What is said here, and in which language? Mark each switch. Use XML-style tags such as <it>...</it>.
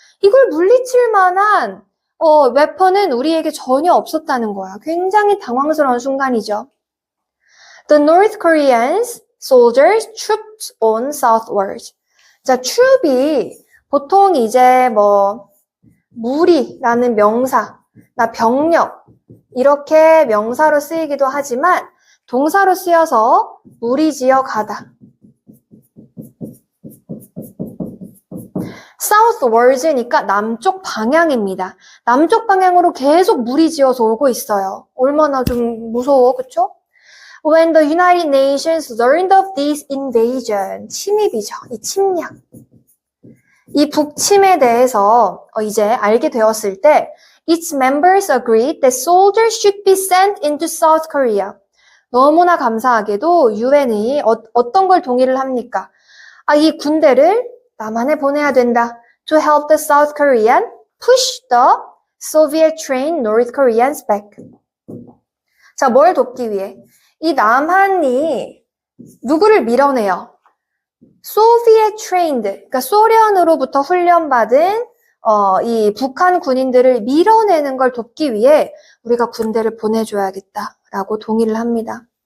<ko>이걸 물리칠 만한 웨폰은 우리에게 전혀 없었다는 거야. 굉장히 당황스러운 순간이죠.</ko> <en>The North Koreans soldiers trooped on southward.</en> <ko>자, troop이 보통 이제 무리라는 명사, 나 병력 이렇게 명사로 쓰이기도 하지만 동사로 쓰여서 무리지어 가다. southward니까 남쪽 방향입니다. 남쪽 방향으로 계속 무리지어서 오고 있어요. 얼마나 좀 무서워, 그쵸?</ko> <en>When the United Nations learned of this invasion, 침입이죠.</en> <ko>이 침략. 이 북침에 대해서 이제 알게 되었을 때 its members agreed that soldiers should be sent into South Korea. 너무나 감사하게도 유엔이 어떤 걸 동의를 합니까? 이 군대를 남한에 보내야 된다.</ko> <en>To help the South Korean push the Soviet-trained North Koreans back.</en> <ko>자, 뭘 돕기 위해? 이 남한이 누구를 밀어내요? Soviet-trained, 그러니까 소련으로부터 훈련받은 이 북한 군인들을 밀어내는 걸 돕기 위해 우리가 군대를 보내줘야겠다라고 동의를 합니다.</ko>